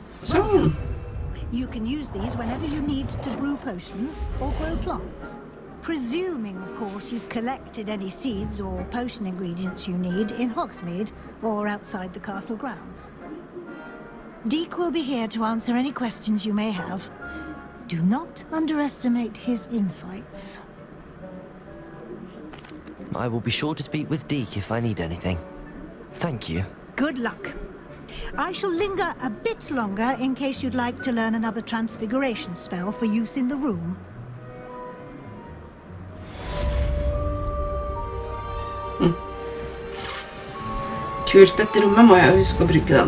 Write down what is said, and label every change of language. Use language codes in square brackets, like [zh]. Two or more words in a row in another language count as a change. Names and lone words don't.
[no] Sånn. [en] You can use these whenever you need to brew potions or grow plants. Presuming, of course, you've collected any seeds or potion ingredients you need in Hogsmeade or outside the castle grounds. Deke will be here to answer any questions you may have. Do not underestimate his insights. I will be sure to speak with Deke if I need anything. Thank you. Good luck. I shall linger a bit longer in case you'd like to learn another transfiguration spell for use in the room. [no] Kult, dette rommet må jeg huske å bruke det.